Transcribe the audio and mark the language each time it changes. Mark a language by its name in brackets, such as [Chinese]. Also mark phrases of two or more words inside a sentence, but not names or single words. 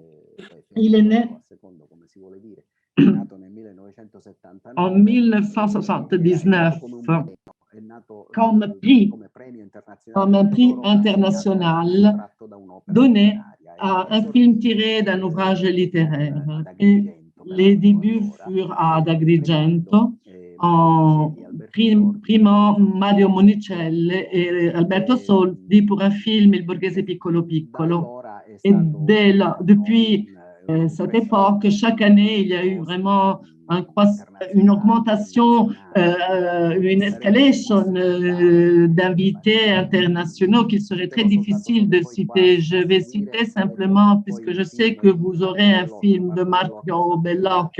[French] Il est né en 1979 comme un prix international donné à un film tiré d'un ouvrage littéraire. Et les débuts furent à Agrigento en primant Mario Monicelli et Alberto Soldi pour un film Il Borghese Piccolo Piccolo. Et depuis cette époque, chaque année, il y a eu vraiment une augmentation, une escalation d'invités internationaux qu'il serait très difficile de citer. Je vais citer simplement, puisque je sais que vous aurez un film de Marco Bellocchio.